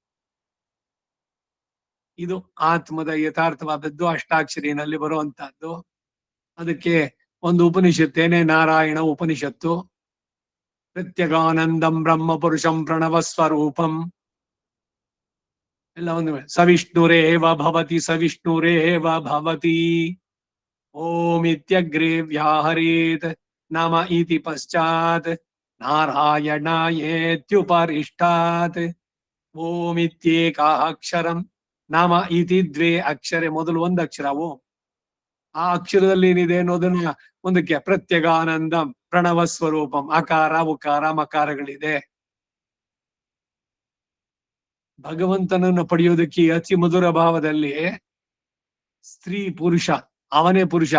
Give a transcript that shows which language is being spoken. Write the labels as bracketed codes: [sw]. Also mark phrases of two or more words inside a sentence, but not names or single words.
[kn] ಇದು ಆತ್ಮದ ಯಥಾರ್ಥವಾದದ್ದು, ಅಷ್ಟಾಕ್ಷರಿನಲ್ಲಿ ಬರುವಂತಹದ್ದು. ಅದಕ್ಕೆ ಒಂದು ಉಪನಿಷತ್ತೇನೆ ನಾರಾಯಣ ಉಪನಿಷತ್ತು. [sa] ಪ್ರತ್ಯಗಾನಂದಂ ಬ್ರಹ್ಮ ಪುರುಷಂ ಪ್ರಣವ ಸ್ವರೂಪಂ. [kn] ಎಲ್ಲ ಒಂದು [sa] ಸವಿಷ್ಣುರೇವ ಭವತಿ ಸವಿಷ್ಣುರೇವ ಭವತಿ. ಓಂ ಇತ್ಯಗ್ರೆ ವ್ಯಾಹರೇತ್ ನಮ ಇತಿ ಪಶ್ಚಾತ್ ನಾರಾಯಣಾಯೇತ್ಯುಪರಿಷ್ಟಾತ್. ಓಂ ಇತ್ಯೇಕ ಅಕ್ಷರಂ ನಮ ಇತಿ ದ್ವೇ ಅಕ್ಷರೆ. [kn] ಮೊದಲು ಒಂದು ಅಕ್ಷರ ಓಂ. ಆ ಅಕ್ಷರದಲ್ಲಿ ಏನಿದೆ ಅನ್ನೋದನ್ನ ಮುಂದಕ್ಕೆ [sa] ಪ್ರತ್ಯಗಾನಂದಂ ಪ್ರಣವ ಸ್ವರೂಪಂ. [kn] ಅಕಾರ ಉಕಾರ ಮಕಾರಗಳಿದೆ. ಭಗವಂತನನ್ನು ಪಡೆಯೋದಕ್ಕೆ ಅತಿ ಮಧುರ ಭಾವದಲ್ಲಿ ಸ್ತ್ರೀ ಪುರುಷ, ಅವನೇ ಪುರುಷ.